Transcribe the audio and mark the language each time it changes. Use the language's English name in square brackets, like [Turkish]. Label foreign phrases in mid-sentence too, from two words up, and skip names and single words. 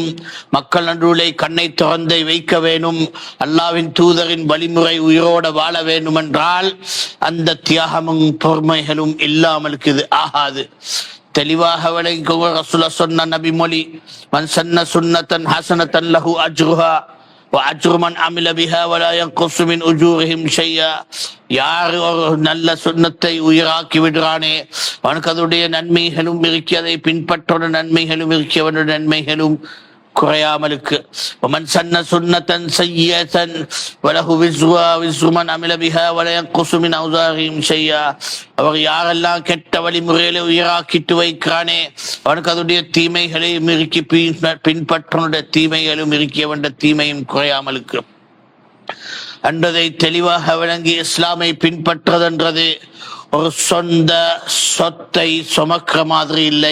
[Tamil] மக்கள் நடுவிலே கண்ணை திறந்தை வைக்க வேணும். அல்லாவின் தூதரின் வழிமுறை உயிரோட வாழ வேண்டும் என்றால் அந்த தியாகமும் பொறுமைகளும் இல்லாமலுக்கு இது ஆகாது. தெளிவாக விளங்கிக்கோங்க. ரசூலுல்லாஹ் சொன்ன நபி மொழி, [Arabic] من سن سنة حسنة له أجرها وأجر من عمل بها ولا ينقص من أجورهم شيئا. [Tamil] யார் ஒரு நல்ல சுன்னத்தை உயிராக்கி விடுறானே அவனுக்கு அதனுடைய நன்மைகளும் இருக்கு, அதை பின்பற்றோட நன்மைகளும் இருக்கு, அவனுடைய நன்மைகளும் குறையாமலுக்கு. [Arabic] ومن سن سنة سيئة وله وزرها وزر من عمل بها ولا ينقص من أوزارهم شيئا. [Tamil] அவர் யாரெல்லாம் கெட்ட வழிமுறையில உயிராக்கிட்டு வைக்கிறானே அவனுக்கு அதனுடைய தீமைகளை இறுக்கி பின்பற்றனுடைய தீமைகளும் இருக்கியவன் தீமையும் குறையாமலுக்கு என்றதை தெளிவாக விளங்கி இஸ்லாமை பின்பற்றதென்றது ஒரு சொந்த சொத்தை சுமக்கிற மாதிரி இல்லை.